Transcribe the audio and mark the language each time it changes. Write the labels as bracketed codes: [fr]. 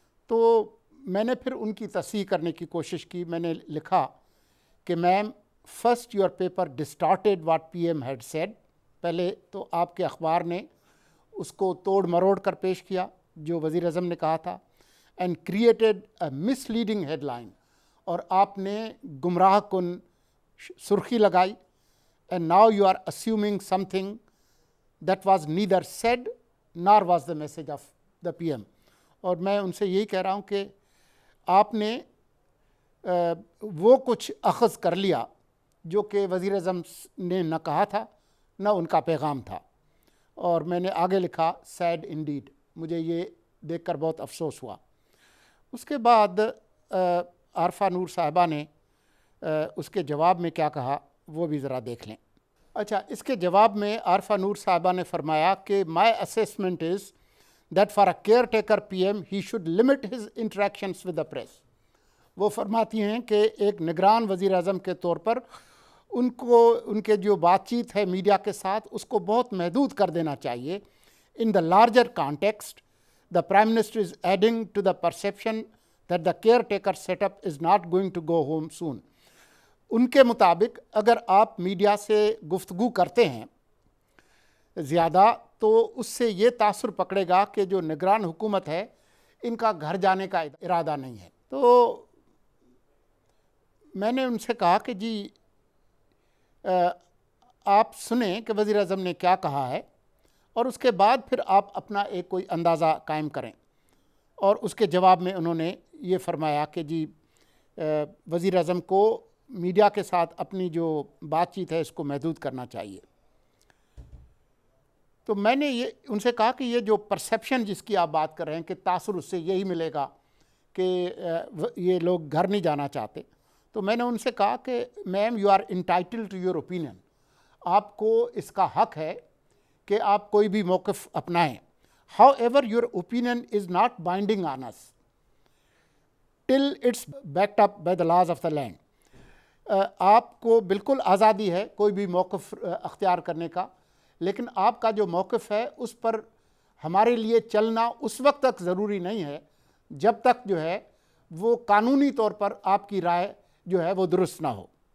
[ur] تو میں نے پھر ان کی تصحیح کرنے کی کوشش کی. میں نے لکھا کہ [en] Ma'am first your paper distorted what P M had said. [ur] پہلے تو آپ کے اخبار نے اس کو توڑ مروڑ کر پیش کیا جو وزیر اعظم نے کہا تھا, [en] and created a misleading headline, [ur] اور آپ نے گمراہ کن سرخی لگائی. [en] And now you are assuming something that was neither said nor was the message of the P M. [ur] اور میں ان سے یہی کہہ رہا ہوں کہ آپ نے وہ کچھ اخذ کر لیا جو کہ وزیر اعظم نے نہ کہا تھا نہ ان کا پیغام تھا. اور میں نے آگے لکھا [en] said indeed, [ur] مجھے یہ دیکھ کر بہت افسوس ہوا. اس کے بعد عارفہ نور صاحبہ نے اس کے جواب میں کیا کہا وہ بھی ذرا دیکھ لیں. اچھا, اس کے جواب میں عارفہ نور صاحبہ نے فرمایا کہ [en] My assessment is that for a caretaker P M he should limit his interactions with the press. [ur] وہ فرماتی ہیں کہ ایک نگران وزیر اعظم کے طور پر ان کو ان کے جو بات چیت ہے میڈیا کے ساتھ اس کو بہت محدود کر دینا چاہیے. [en] In the larger context the Prime Minister is adding to the perception that the caretaker setup is not going to go home soon. [ur] ان کے مطابق اگر آپ میڈیا سے گفتگو کرتے ہیں زیادہ تو اس سے یہ تاثر پکڑے گا کہ جو نگران حکومت ہے ان کا گھر جانے کا ارادہ نہیں ہے. تو میں نے ان سے کہا کہ جی آپ سنیں کہ وزیر اعظم نے کیا کہا ہے اور اس کے بعد پھر آپ اپنا ایک کوئی اندازہ قائم کریں. اور اس کے جواب میں انہوں نے یہ فرمایا کہ جی وزیر اعظم کو میڈیا کے ساتھ اپنی جو بات چیت ہے اس کو محدود کرنا چاہیے. تو میں نے یہ ان سے کہا کہ یہ جو پرسیپشن جس کی آپ بات کر رہے ہیں کہ تاثر اس سے یہی ملے گا کہ یہ لوگ گھر نہیں جانا چاہتے, تو میں نے ان سے کہا کہ [en] Ma'am you are entitled to your opinion. [ur] آپ کو اس کا حق ہے کہ آپ کوئی بھی موقف اپنائیں. [en] However your opinion is not binding on us till it's backed up by the laws of the land. [ur] آپ کو بالکل آزادی ہے کوئی بھی موقف اختیار کرنے کا, لیکن آپ کا جو موقف ہے اس پر ہمارے لیے چلنا اس وقت تک ضروری نہیں ہے جب تک جو ہے وہ قانونی طور پر آپ کی رائے جو ہے وہ درست نہ ہو.